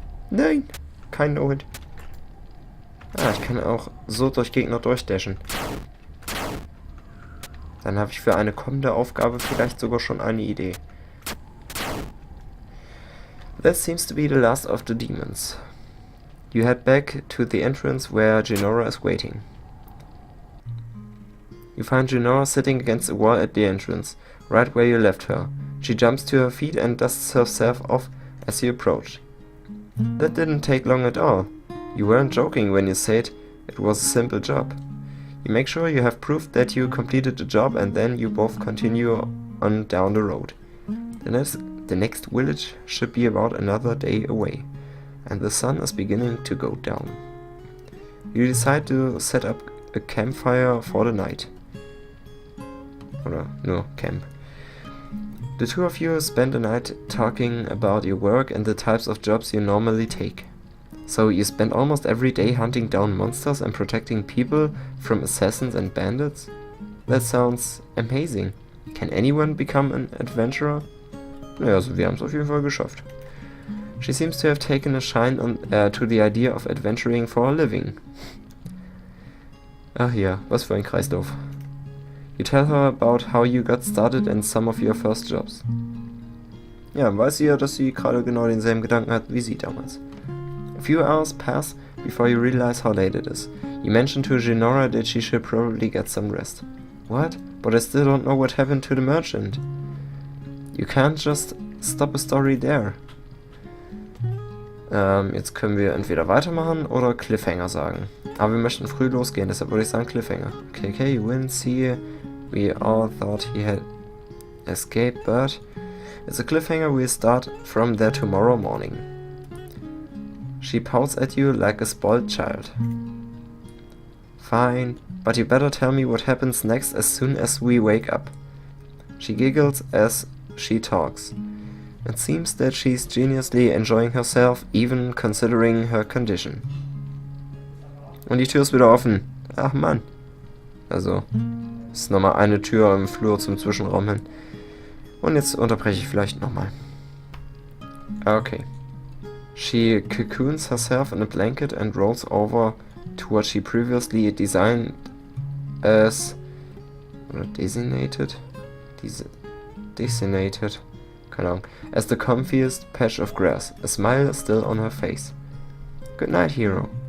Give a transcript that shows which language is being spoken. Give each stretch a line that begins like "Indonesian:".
German: Nein, kein No-Hit. Ah, ich kann auch so durch Gegner durchdashen. Dann habe ich für eine kommende Aufgabe vielleicht sogar schon eine Idee.
English: That seems to be the last of the demons. You head back to the entrance where Ginora is waiting. You find Ginora sitting against the wall at the entrance, right where you left her. She jumps to her feet and dusts herself off as you approach. That didn't take long at all. You weren't joking when you said it was a simple job. You make sure you have proof that you completed the job, and then you both continue on down the road. The next village should be about another day away, and the sun is beginning to go down. You decide to set up a campfire for the night.
German: Oder nur Camp.
English: The two of you spend the night talking about your work and the types of jobs you normally take. So you spend almost every day hunting down monsters and protecting people from assassins and bandits? That sounds amazing. Can anyone become an adventurer?
German: Naja, also wir haben es auf jeden Fall geschafft.
English: She seems to have taken a shine to the idea of adventuring for a living.
German: Ach ja, was für ein Kreislauf.
English: You tell her about how you got started and some of your first jobs.
German: Ja, weiß sie ja, dass sie gerade genau denselben Gedanken hat wie sie damals.
English: A few hours pass before you realize how late it is. You mention to Ginora that she should probably get some rest. What? But I still don't know what happened to the merchant. You can't just stop a story there.
German: Jetzt können wir entweder weitermachen oder Cliffhanger sagen. Aber wir möchten früh losgehen, deshalb würde ich sagen Cliffhanger.
English: Okay, you win, see, we all thought he had escaped, but it's a cliffhanger, we'll start from there tomorrow morning. She pouts at you like a spoiled child. Fine, but you better tell me what happens next as soon as we wake up. She giggles as she talks. It seems that she's genuinely enjoying herself, even considering her condition.
German: Und die Tür ist wieder offen. Ach Mann. Also, ist nochmal eine Tür im Flur zum Zwischenraum hin. Und jetzt unterbreche ich vielleicht nochmal.
English: Okay. She cocoons herself in a blanket and rolls over to what she previously designed as...
German: Oder designated? Designated. Keine Ahnung.
English: As the comfiest patch of grass. A smile still on her face. Good night, hero.